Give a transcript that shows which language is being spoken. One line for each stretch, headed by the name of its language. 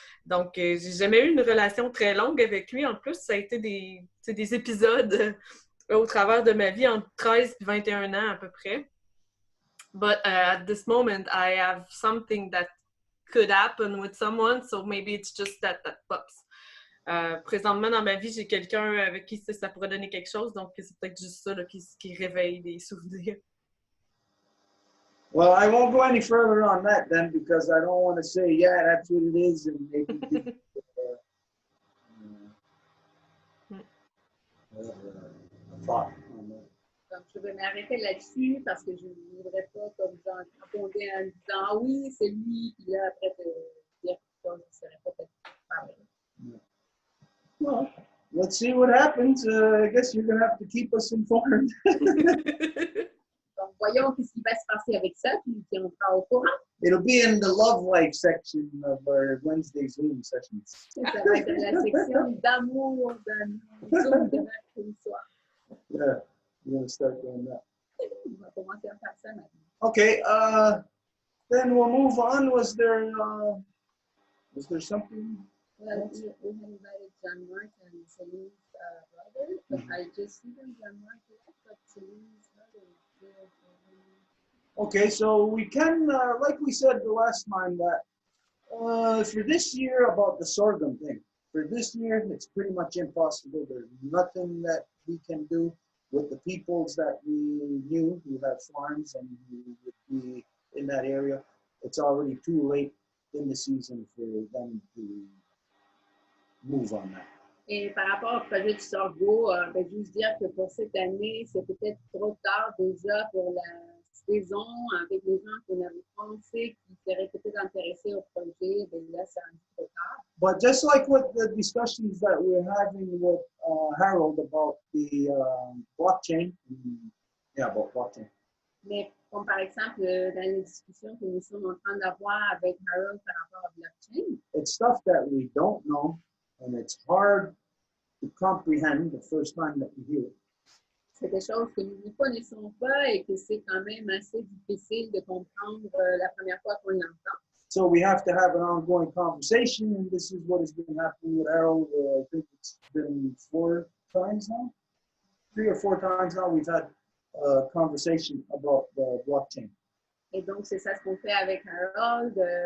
French: Donc, j'ai jamais eu une relation très longue avec lui. En plus, ça a été des épisodes au travers de ma vie entre 13 et 21 ans à peu près.
English: But at this moment, I have something that could happen with someone, so maybe it's just that pops.
French: Présentement, dans ma vie, j'ai quelqu'un avec qui ça pourrait donner quelque chose, donc c'est peut-être juste ça là, qui réveille des souvenirs.
English: Well, I won't go any further on that then because I don't want to say, yeah, that's what it is, and maybe give, a thought on that.
French: Donc, je vais m'arrêter là-dessus parce que je ne voudrais pas comme genre répondre en disant ah oui, c'est lui, puis là après te dire quelque chose qui serait peut-être pas vrai.
English: Well, let's see what happens. I guess you're going to have to keep us informed.
French: Donc, voyons ce qui va se passer avec ça, puis on sera au courant.
English: It'll be in the love life section of our Wednesday Zoom sessions.
French: Ça va être la section d'amour dans Zoom de mercredi soir.
English: Yeah, we're going to start doing that.
French: On va commencer à faire ça maintenant.
English: Okay, then we'll move on. Was there something? Well, we had invited John Mark and Celine's brother, but I just see them, John Mark left, but Celine's brother is there. Okay, so we can, like we said the last time, that for this year about the sorghum thing. For this year, it's pretty much impossible. There's nothing that we can do with the peoples that we knew who have farms and who would be in that area. It's already too late in the season for them to move on that.
French: Et par rapport au projet du sorgho, ben, juste dire que pour cette année, c'est peut-être trop tard déjà pour la saison avec les gens qu'on avait pensé qui seraient peut-être intéressés au projet. Ben là, c'est un peu trop tard.
English: But just like with the discussions that we're having with Harold about the blockchain, about blockchain.
French: Mais comme par exemple, dans les discussions que nous sommes en train d'avoir avec Harold par rapport à blockchain,
English: it's stuff that we don't know, and it's hard to comprehend the first time that you hear it.
French: c'est des choses que nous ne connaissons pas et que c'est quand même assez difficile de comprendre la première fois qu'on l'entend.
English: So we have to have an ongoing conversation, and this is what has been happening with Harold. I think it's been 4 times now, 3 or 4 times now. We've had a conversation about the blockchain.
French: Et donc, c'est ça ce qu'on fait avec Harold.